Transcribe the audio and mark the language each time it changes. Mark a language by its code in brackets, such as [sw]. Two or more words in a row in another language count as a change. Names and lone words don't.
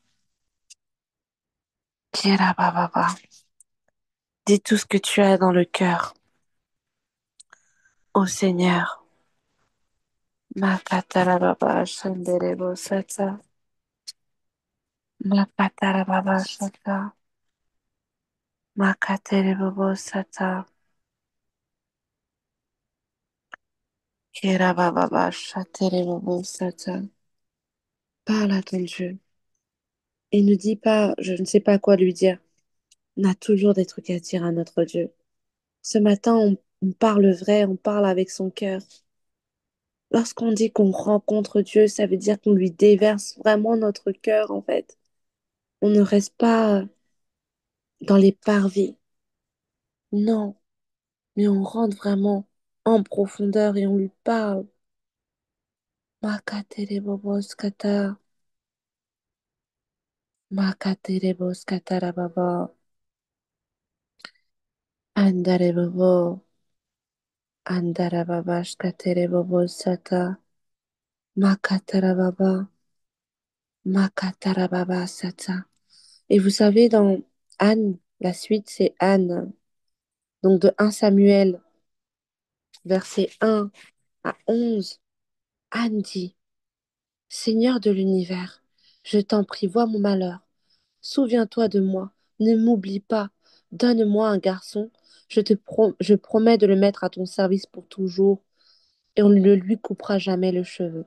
[fr] Kerababa. Dis tout ce que tu as dans le cœur au Seigneur. Makatarababa shanderebo sata. Makatarababa sata. Makaterebo sata. Kerababa shaterebo sata. Parle à ton Dieu. Et ne dis pas, je ne sais pas quoi lui dire. On a toujours des trucs à dire à notre Dieu. Ce matin, on parle vrai, on parle avec son cœur. Lorsqu'on dit qu'on rencontre Dieu, ça veut dire qu'on lui déverse vraiment notre cœur, en fait. On ne reste pas dans les parvis. Non, mais on rentre vraiment en profondeur et on lui parle. Makaterebobos kata, makaterebos katarababa, andarebobo, andarababash katerebobos sata, makatarababa, makatarababa sata. Et vous savez, dans Anne, la suite, c'est Anne. Donc de 1 Samuel, verset 1 à 11, Anne dit, Seigneur de l'univers, je t'en prie, vois mon malheur. Souviens-toi de moi, ne m'oublie pas. Donne-moi un garçon, je promets de le mettre à ton service pour toujours, et on ne lui coupera jamais le cheveu.